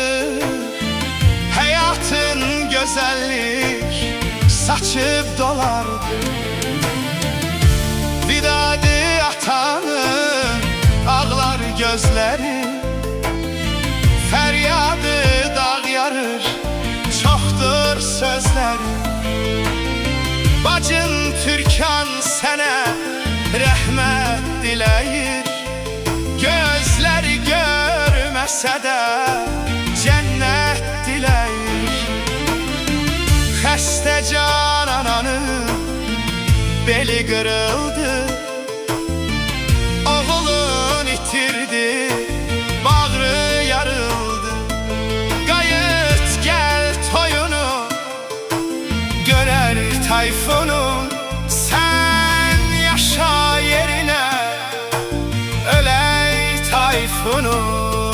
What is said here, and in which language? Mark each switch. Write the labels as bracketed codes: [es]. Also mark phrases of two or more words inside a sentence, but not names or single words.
[tr] Hayatın güzellik saçıp dolardı. Vidadı atanın ağlar gözleri, feryadı dağ yarır, çoktur sözleri. [az] Bacın Türkan sənə rəhmət diləyir. Gözləri görməsə də cənnət diləyir. Xəstə can ananın beli qırıldı. Oğlun itirdi, bağrı yarıldı. Qayıt gəl toyunu, [tr] görer Tayfun'un. Sen yaşa yerine, öley Tayfun'un.